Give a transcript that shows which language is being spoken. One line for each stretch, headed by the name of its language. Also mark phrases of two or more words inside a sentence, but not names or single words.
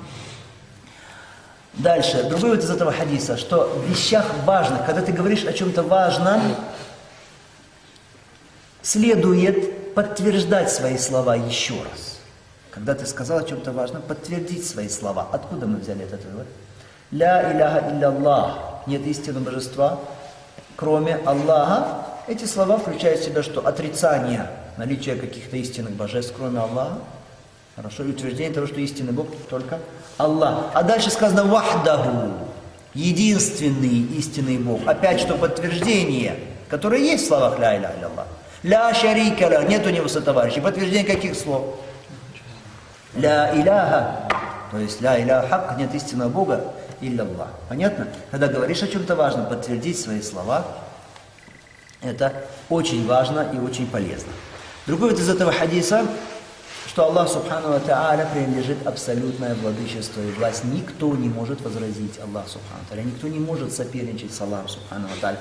Russian: Дальше, другой вот из этого хадиса, что в вещах важных, когда ты говоришь о чем-то важном, следует подтверждать свои слова еще раз. Когда ты сказал о чем-то важном, подтвердить свои слова. Откуда мы взяли этот вывод?
Arabic: «لا إله إلا الله».
Russian: Нет истинного божества, кроме Аллаха. Эти слова включают в себя что? Отрицание наличия каких-то истинных божеств, кроме Аллаха. Хорошо, и утверждение того, что истинный Бог только Аллах. А дальше сказано «вахдаху», единственный истинный Бог. Опять что подтверждение, которое есть в словах
Arabic: «لا إله إلا الله». «لا شريك له»,
Russian: нет у него сотоварищей. Подтверждение каких слов?
Arabic: «لا إله»,
Russian: то есть
Arabic: «لا إله حق»,
Russian: нет истинного Бога, илляллах. Понятно? Когда говоришь о чем-то важном, подтвердить свои слова, это очень важно и очень полезно. Другой вот из этого хадиса, что
Arabic: الله سبحانه وتعالى
Russian: принадлежит абсолютное владычество и власть. Никто не может возразить
Arabic: الله سبحانه وتعالى,
Russian: никто не может соперничать с Аллахом
Arabic: سبحانه وتعالى.